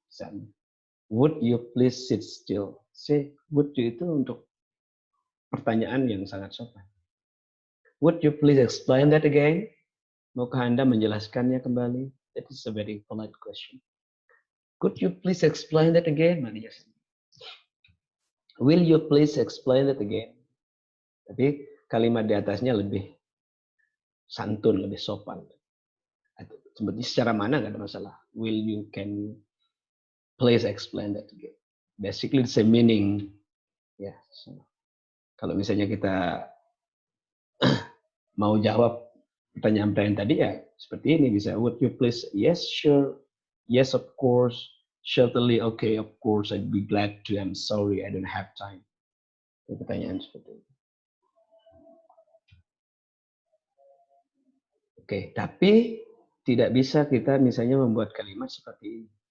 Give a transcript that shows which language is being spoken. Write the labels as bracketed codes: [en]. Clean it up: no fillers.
[id] Misalnya, [en] would you please sit still? [id] Say would you itu untuk pertanyaan yang sangat sopan. [en] Would you please explain that again? [id] Maukah Anda menjelaskannya kembali? [en] That is a very polite question. Could you please explain that again? Will you please explain that again? [id] Tapi kalimat di atasnya lebih santun, lebih sopan. Sebenarnya secara mana nggak ada masalah. [en] Will you, can please explain that again? Basically the same meaning. [id] Ya, so, kalau misalnya kita mau jawab pertanyaan-pertanyaan tadi ya seperti ini bisa. [en] Would you please? Yes, sure. Yes, of course. Certainly, okay, of course. I'd be glad to. I'm sorry, I don't have time. [id] Itu pertanyaan seperti itu. Oke, tapi tidak bisa kita misalnya membuat kalimat seperti ini.